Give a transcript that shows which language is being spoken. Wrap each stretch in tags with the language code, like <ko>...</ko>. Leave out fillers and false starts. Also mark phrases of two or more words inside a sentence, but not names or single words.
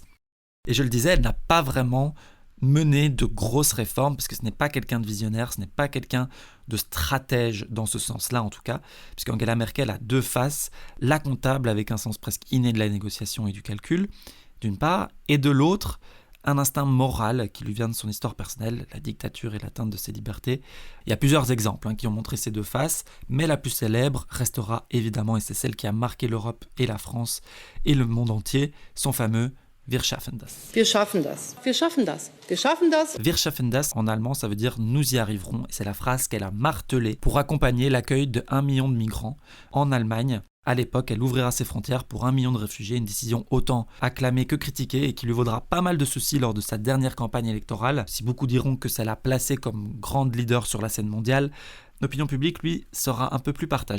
<fr>Et je le disais, elle n'a pas vraiment mener de grosses réformes, parce que ce n'est pas quelqu'un de visionnaire, ce n'est pas quelqu'un de stratège dans ce sens-là en tout cas, puisque Angela Merkel a deux faces, la comptable avec un sens presque inné de la négociation et du calcul, d'une part, et de l'autre, un instinct moral qui lui vient de son histoire personnelle, la dictature et l'atteinte de ses libertés. Il y a plusieurs exemples qui ont montré ces deux faces, mais la plus célèbre restera évidemment, et c'est celle qui a marqué l'Europe et la France et le monde entier, son fameux</fr> <de>Wir schaffen das. Wir schaffen das. Wir schaffen das. Wir schaffen das. Wir schaffen das,</de> <fr>en allemand, ça veut dire « nous y arriverons ». Et c'est la phrase qu'elle a martelée pour accompagner l'accueil de 1 million de migrants en Allemagne. À l'époque, elle ouvrira ses frontières pour 1 million de réfugiés, une décision autant acclamée que critiquée et qui lui vaudra pas mal de soucis lors de sa dernière campagne électorale. Si beaucoup diront que ça l'a placée comme grande leader sur la scène mondiale, l'opinion publique, lui, sera un peu plus partagée.</fr>